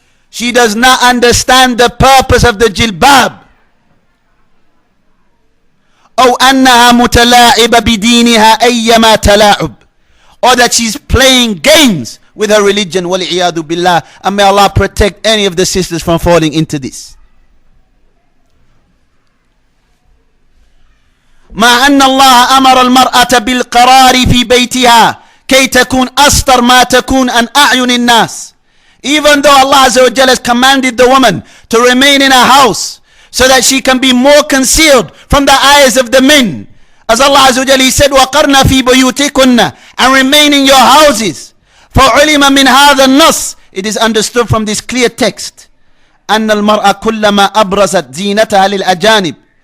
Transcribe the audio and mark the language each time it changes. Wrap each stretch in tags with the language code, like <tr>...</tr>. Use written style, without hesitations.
<en>She does not understand the purpose of the jilbab.</en> <ar>أو أنها متلاعبة بدينها أيما تلاعب.</ar> <en>Or that she's playing games with her religion.</en> <ar>وَالْعِيَاذُ بِاللَّهِ.</ar> <en>And may Allah protect any of the sisters from falling into this.</en> <ar>مع أن الله أمر المرأة بالقرار في بيتها كي تكون أستر ما تكون عن أعين الناس.</ar> <en>Even though Allah Azza wa Jalla has commanded the woman to remain in her house so that she can be more concealed from the eyes of the men. As Allah Azza wa Jalla, He said,</en> <ar>وَقَرْنَ فِي بُيُوتِكُنَّ.</ar> <en>And remain in your houses.</en> <ar>فَعُلِمَ مِنْ هَذَا النَّص.</ar> <en>It is understood from this clear text</en> <ar>أَنَّ الْمَرْأَ كُلَّمَا أَبْرَزَتْ زِينَتَهَا لِلْأَجَانِبِ.</ar>